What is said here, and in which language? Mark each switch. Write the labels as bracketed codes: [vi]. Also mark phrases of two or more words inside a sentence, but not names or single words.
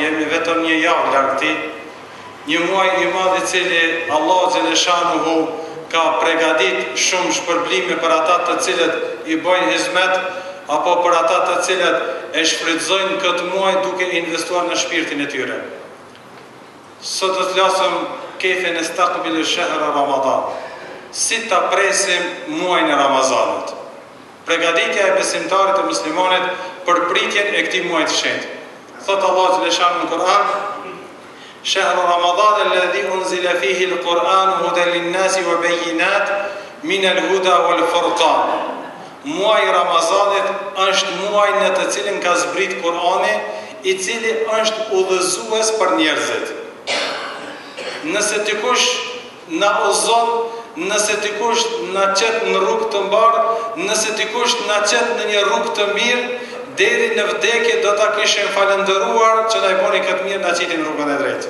[sq] Jemi vetëm një javë larg këtij, një muaj i madh i cili Allahu xhaleshanuhu ka pregadit shumë shpërblime për ata të cilët i bojnë hizmet, apo për ata të cilët e shfrytëzojnë këtë muaj duke investuar në shpirtin e tyre. Sot do të flasim [ar] كيف نستقبل شهر رمضان. [sq] Si ta presim muajin e Ramazanit. Pregaditja e besimtarit e muslimanit për pritjen e këtij muaji të shenjtë. Thot Allahu xhaleshanuhu në Kur'an: [ar] شهر رمضان الذي أنزل فيه القرآن هدى للناس وبينات من الهدى والفرقان. [sq] Muaji i Ramazanit është muaj në të cilin ka zbrit Kur'ani, i cili është udhëzues për njerëzit. Nëse dikush na udhëzon, nëse dikush na çet në rrugë të mbarë, nëse dikush na çet në një rrugë të mirë, deri në vdekje do ta kishim falendëruar që na i boni këtë mirë, na qitin rrugën e drejtë.